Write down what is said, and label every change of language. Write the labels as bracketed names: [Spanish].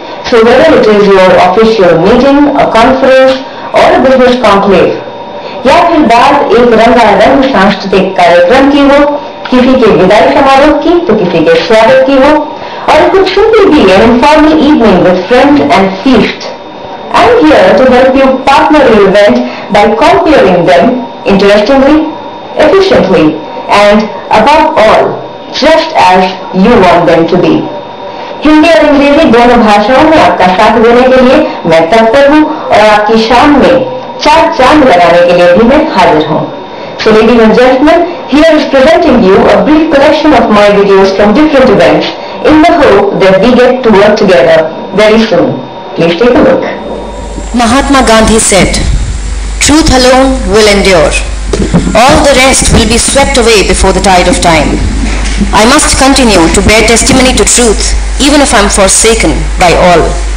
[English] So whether it is your official meeting, a conference or a business conclave, [Hindi] या फिर बाद एक रंगारंग सांस्कृतिक कार्यक्रम की हो, [English] किसी के विदाई समारोह की तो किसी के स्वागत की हो, or it could simply be an informal evening with friends and feast. I'm here to help you partner your event by configuring them interestingly, efficiently, and above all, just as you want them to be. [Hindi] Hindi और अंग्रेजी दोनों भाषाओं में आपका साथ देने के लिए मैं तत्पर हूँ और आपकी शाम में चार चांद लगाने के लिए भी मैं हाजिर हूँ. [English] So ladies and gentlemen, here is presenting you a brief collection of my videos from different events in the hope that we get to work together very soon. Please take a look. Mahatma Gandhi said, "Truth alone will endure. All the rest will be swept away before the tide of time. I must continue to bear testimony to truth even if I am forsaken by all.